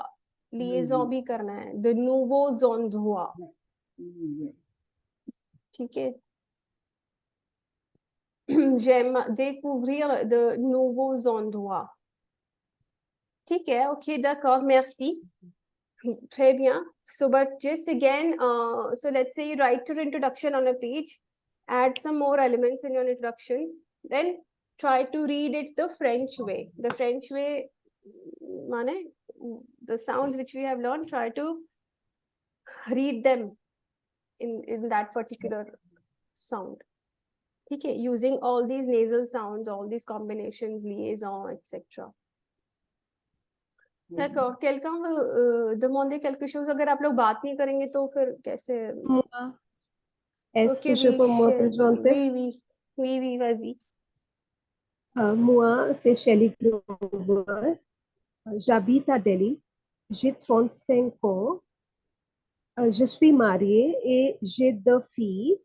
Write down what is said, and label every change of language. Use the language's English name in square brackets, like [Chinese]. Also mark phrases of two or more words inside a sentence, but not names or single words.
[Hindi] Liaison भी करना है. [French] De nouveaux endroits. [Hindi] ठीक है? [French] J'aime découvrir de nouveaux endroits. [Hindi] ठीक है? [French] Okay, d'accord, merci. Très bien. [English] So, but just again, so let's say you write your introduction on a page, add some more elements in your introduction, then try to read it the French way. The French way, mane, the sounds which we have learned, try to read them in that particular sound. Okay, using all these nasal sounds, all these combinations, liaison, etc. [French] D'accord. Quelqu'un veut demander quelque chose? [Hindi] अगर आप लोग बात नहीं करेंगे तो फिर कैसे? [French] Moi, est-ce Ok, que je peux me présenter? Oui, vas-y. Moi, c'est Shelley Grover. J'habite à Delhi. J'ai 35 ans. Je suis mariée et j'ai 2 filles.